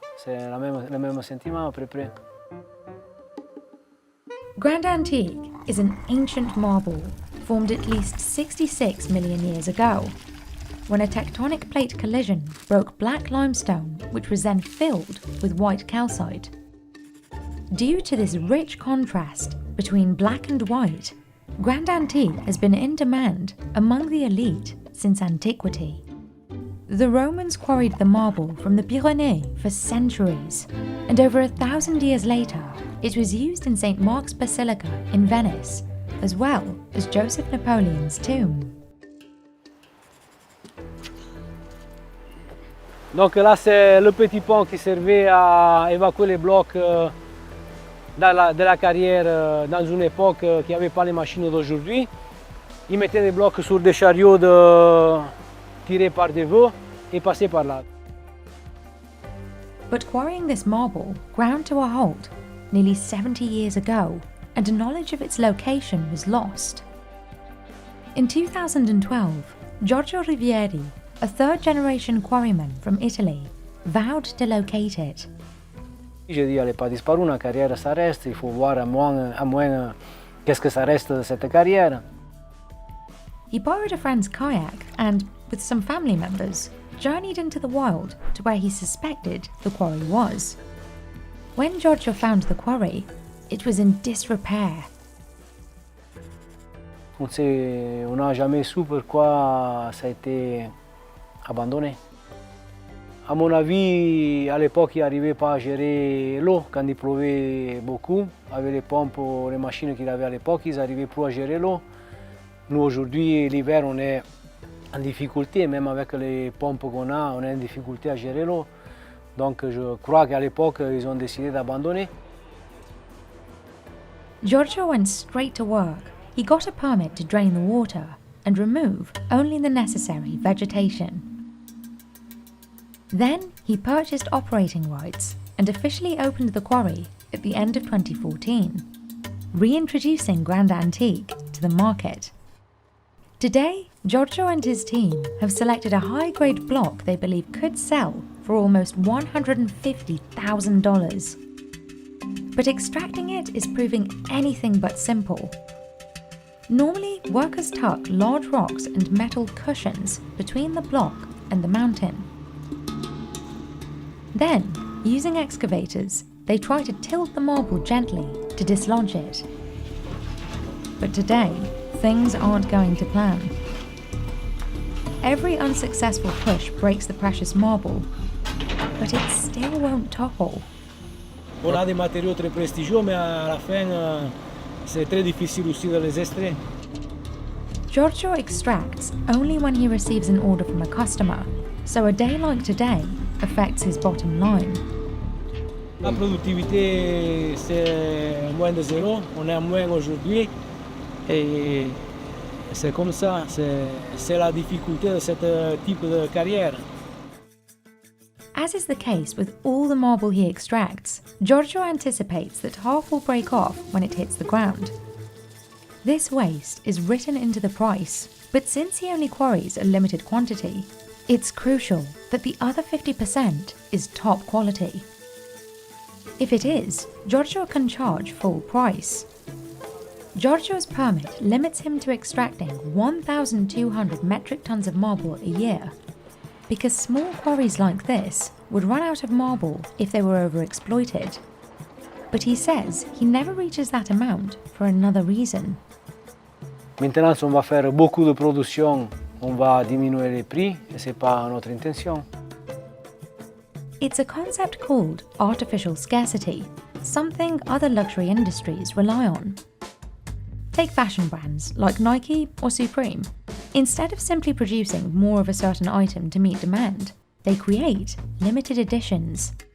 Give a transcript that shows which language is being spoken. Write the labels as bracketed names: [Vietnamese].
[French] C'est le même sentiment à peu près. [English] Grand Antique is an ancient marble formed at least 66 million years ago, when a tectonic plate collision broke black limestone, which was then filled with white calcite. Due to this rich contrast between black and white, Grand Antique has been in demand among the elite since antiquity. The Romans quarried the marble from the Pyrenees for centuries, and over 1,000 years later, it was used in St. Mark's Basilica in Venice, as well as Joseph Napoleon's tomb. [French] Donc là, c'est le petit pont qui servait à évacuer les blocs de la carrière dans une époque qui n'avait pas les machines d'aujourd'hui. Ils mettaient des blocs sur des chariots tirés par des veaux et passaient par là. [English] But quarrying this marble ground to a halt nearly 70 years ago, and knowledge of its location was lost. In 2012, Giorgio Rivieri, a third-generation quarryman from Italy, vowed to locate it. [French] J'ai dit, elle n'est pas disparue, la carrière, ça reste. Il faut voir à moins qu'est-ce que ça reste de cette carrière. [English] He borrowed a friend's kayak and, with some family members, journeyed into the wild to where he suspected the quarry was. When Giorgio found the quarry, it was in disrepair. [French] On n'a jamais su pourquoi ça a été abandonné. À mon avis, à l'époque, ils n'arrivaient pas à gérer l'eau quand il pleuvait beaucoup. Avec les pompes, les machines qu'ils avaient à l'époque, ils n'arrivaient plus à gérer l'eau. Nous, aujourd'hui, l'hiver, on est en difficulté, même avec les pompes qu'on a, on est en difficulté à gérer l'eau. Donc, je crois qu'à l'époque, ils ont décidé d'abandonner. [English] Giorgio went straight to work. He got a permit to drain the water and remove only the necessary vegetation. Then he purchased operating rights and officially opened the quarry at the end of 2014, reintroducing Grand Antique to the market. Today, Giorgio and his team have selected a high-grade block they believe could sell for almost $150,000. But extracting it is proving anything but simple. Normally, workers tuck large rocks and metal cushions between the block and the mountain. Then, using excavators, they try to tilt the marble gently to dislodge it. But today, things aren't going to plan. Every unsuccessful push breaks the precious marble, but it still won't topple. [French] On a des matériaux très prestigieux, mais à la fin, c'est très difficile aussi de les extraire. [English] Giorgio extracts only when he receives an order from a customer, so a day like today affects his bottom line. [French] La productivité, c'est moins de zéro. On est à moins aujourd'hui. Et c'est comme ça. C'est la difficulté de ce type de carrière. [English] As is the case with all the marble he extracts, Giorgio anticipates that half will break off when it hits the ground. This waste is written into the price, but since he only quarries a limited quantity, it's crucial that the other 50% is top quality. If it is, Giorgio can charge full price. Giorgio's permit limits him to extracting 1,200 metric tons of marble a year, because small quarries like this would run out of marble if they were overexploited. But he says he never reaches that amount for another reason. [French] Maintenant, on va faire beaucoup de production, on va diminuer les prix, et c'est pas notre intention. [English] It's a concept called artificial scarcity, something other luxury industries rely on. Take fashion brands like Nike or Supreme. Instead of simply producing more of a certain item to meet demand, they create limited editions.